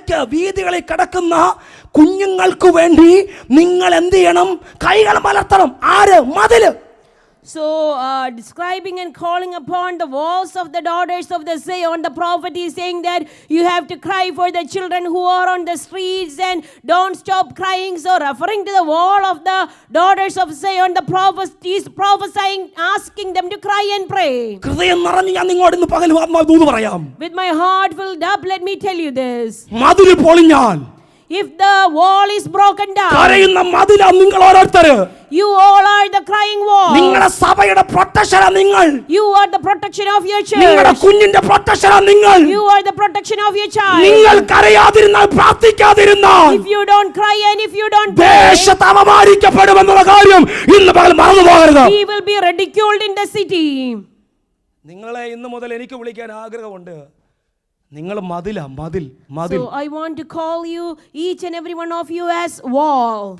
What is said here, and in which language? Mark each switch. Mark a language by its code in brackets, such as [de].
[ml] വീതികളിൽ കിടക്കുന്ന കുഞ്ഞുങ്ങൾക്ക് വേണ്ടി നിങ്ങൾ എന്ത് ചെയ്യണം? കൈകൾ മലർത്തണം. മതില്. [en] So describing and calling upon the walls of the daughters of the Zion, the prophet is saying that you have to cry for the children who are on the streets and don't stop crying. So referring to the wall of the daughters of Zion, the prophet is prophesying, asking them to cry and pray. [ml] ഹൃദയം നിറഞ്ഞ് ഞാൻ നിങ്ങളോട് ഇന്ന് പകൽ ദൂത് പറയാം. [en] With my heart filled up, let me tell you this. [ml] മതിൽ പൊളിഞ്ഞാൽ, [en] if the wall is broken down, [ml] കരയുന്ന മതിലാ നിങ്ങൾ ഓരോരുത്തര്. [en] you all are the crying wall. [ml] നിങ്ങളുടെ സഭയുടെ പ്രൊട്ടക്ഷനാ നിങ്ങൾ. [en] You are the protection of your church. [ml] നിങ്ങളുടെ കുഞ്ഞിന്റെ പ്രൊട്ടക്ഷനാ നിങ്ങൾ. [en] You are the protection of your child. [ml] നിങ്ങൾ കരയാതിരുന്നാൽ, പ്രാർത്ഥിക്കാതിരുന്നാൽ, [en] if you don't cry and if you don't pray, [ml] ദേശത്ത് അപമാനിക്കപ്പെടുമെന്നുള്ള കാര്യം ഇന്ന് പകൽ മറന്നു പോകരുത്. [en] he will be ridiculed in the city. [ml] നിങ്ങളെ ഇന്ന് മുതൽ എനിക്ക് വിളിക്കാൻ ആഗ്രഹമുണ്ട്. നിങ്ങൾ മതിൽ. [en] So I want to call you, each and every one of you, as wall.